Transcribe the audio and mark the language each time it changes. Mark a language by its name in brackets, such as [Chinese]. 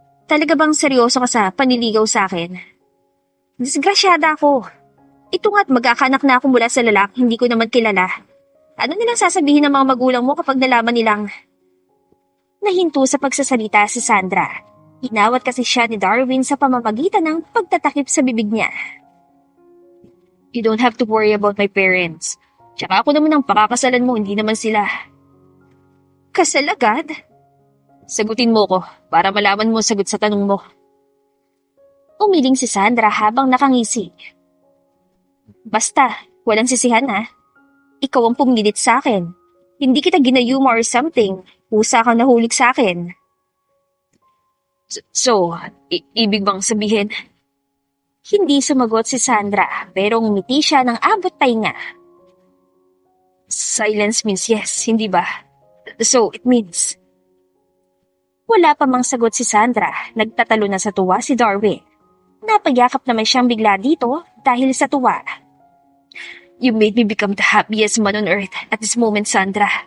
[Filipino] Talaga bang seryoso ka sa panliligaw sa akin? Disgrasyada ako. Ito nga't magkakaanak na ako mula sa lalaki hindi ko naman kilala. Ano nilang sasabihin ng mga magulang mo kapag nalaman nilang... Nahinto sa pagsasalita si Sandra. Inawat kasi siya ni Darwin sa pamamagitan ng pagtatakip sa bibig niya. [English] You don't have to worry about my parents. [Filipino] Tsaka ako naman ang pakakasalan mo, hindi naman sila. Kasal agad? Sagutin mo ko para malaman mo ang sagot sa tanong mo. Umiling si Sandra habang nakangisi. Basta, walang sisihan ha. Ikaw ang pumilit sa akin. Hindi kita ginayuma [English] or something. [Filipino] Pusa kang nahulig sa akin. So, ibig bang sabihin? Hindi sumagot si Sandra pero ngumiti siya ng abot tainga. [English] Silence means yes, [Filipino] hindi ba? [English] So, it means... [Filipino] Wala pa mang sagot si Sandra, nagtatalo na sa tuwa si Darwin. Napayakap naman siyang bigla dito dahil sa tuwa. [English] You made me become the happiest man on earth at this moment, Sandra.